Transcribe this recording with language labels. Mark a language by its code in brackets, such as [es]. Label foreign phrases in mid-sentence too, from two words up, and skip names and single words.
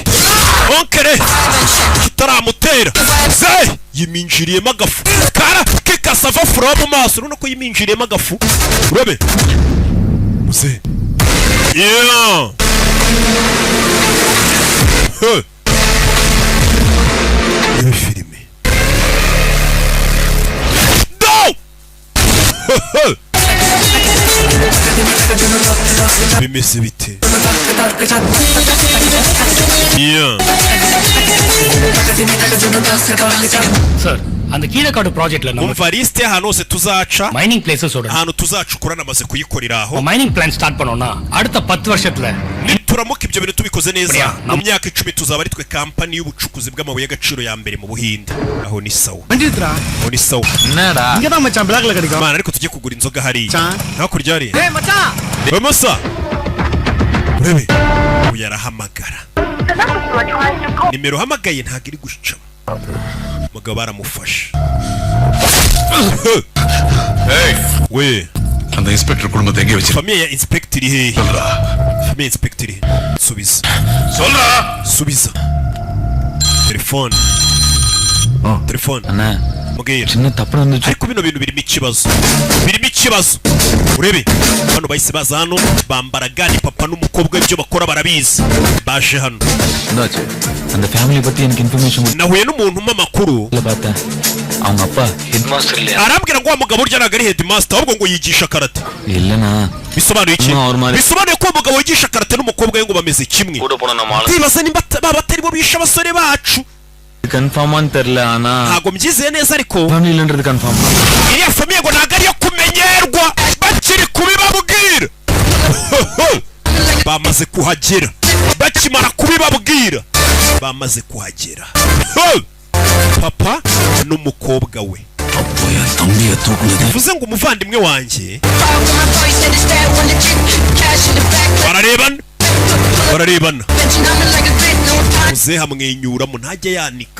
[rw] Onkeri kitaramutera ze yiminjiriyemo agafu kara kikasava fura mu maso urabona ko yiminjiriyemo agafu urabe muze iyo filime do bimeze bite [ta] சார் அந்த கீழக்காடு ப்ராஜெக்ட்ல நம்ம [rw] umva liste ahantu hose tuzaca [en] mining places [ta] ஓட [rw] ahantu tuzacukura namaze kuyikorera aho [en] mining plan start [ta] பண்ணோம்னா அடுத்த 10 வருஷத்துல [rw] nituramuka ibyo bintu tubikoze neza mu myaka 10 tuzaba ari twe kampani y'ubucukuzi bw'amabuye y'agaciro ya mbere mu Buhinde. Aho ni sawa [ta] மஞ்சித்ரா [rw] aho ni sawa [ta] என்னடா இங்க தான் மச்சான் பிளாக்ல கிடைக்கும். [rw] mana ariko tujye kugura inzoga hariya hakurya hari [ta] ஏய் மச்சான் [rw] bamasa urebe uyu arahamagara nimero hamagaye ntabwo iri guca umugabo baramufashe. we [ta] அந்த இன்ஸ்பெக்டர் குடும்பத்தை எங்கே வச்சு [rw] famiye ya inspector he [ta] சொல்றா [rw] famiye inspector subiza [ta] சொல்றா [rw] telefone [ta] அண்ணா [rw] mugera [ta] சின்ன தப்பு நடந்துச்சு. [rw] ariko bino bintu birimo ikibazo urebe hano bahise baza hano bambara gani papa n'umukobwa ibyo bakora barabizi baje hano [ta] என்னாச்சு அந்த ஃபேமிலி பத்தி எனக்கு இன்ஃபர்மேஷன் [rw] nahuye n'umuntu umpa amakuru [ta] பார்த்தேன். அவங்க அப்பா [en] head master [ta] இல்லையா? [rw] arambwira ngo wa mugabo urya ntabwo ari headmaster ahubwo ngo yigisha karate. [ta] இல்லனா [rw] bisobanuye iki? bisobanuye ko umugabo wigisha karate n'umukobwa we ngo bameze kimwe. ndibaza nimba baba atari bo bishe abasore bacu. [ta] கன்ஃபார்மான்னு தெரியல ஆனா [rw] ntabwo mbyizeye neza ariko [ta] ஃபேமிலின்றது கன்ஃபார்ம். [rw] iriya famiye ngo ntabwo ariyo kumenyerwa bakiri kubibabwira. bamaze kuhagera bakimara kubibabwira bamaze kuhagera. papa n'umukobwa we bivuze ngo umuvandimwe wanjye bararebana muzehe amwenyuramo ntajya yanika.